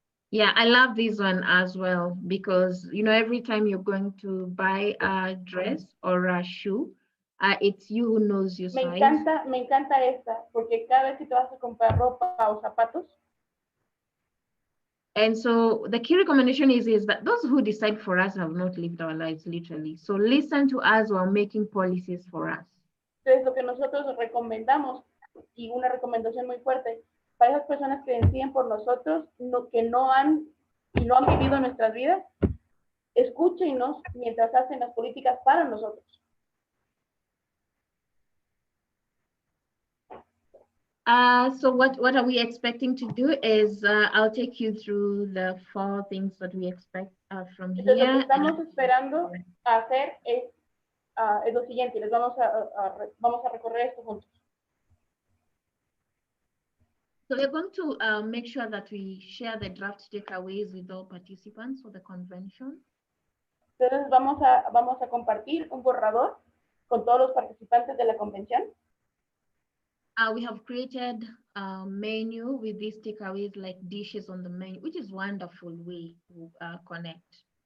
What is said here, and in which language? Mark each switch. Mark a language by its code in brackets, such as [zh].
[en] Yeah, I love this one as well because, every time you're going to buy a dress or a shoe, it's you who knows your size. [es] Me encanta esta, porque cada vez que te vas a comprar ropa o zapatos, [en] And so the key recommendation is that those who decide for us have not lived our lives literally. So listen to us while making policies for us. [es] Entonces, lo que nosotros recomendamos, y una recomendación muy fuerte, para esas personas que deciden por nosotros, que no han vivido nuestras vidas, escúchenos mientras hacen las políticas para nosotros. [en] So what are we expecting to do is I'll take you through the 4 things that we expect from [es] Entonces, [en] here. [es] lo que estamos esperando hacer es lo siguiente, les vamos a recorrer esto juntos. [en] So we're going to make sure that we share the draft takeaways with all participants for the convention. [es] Entonces vamos a compartir un borrador con todos los participantes de la convención. [en] We have created a menu with these takeaways like dishes on the menu, which is a wonderful way to connect.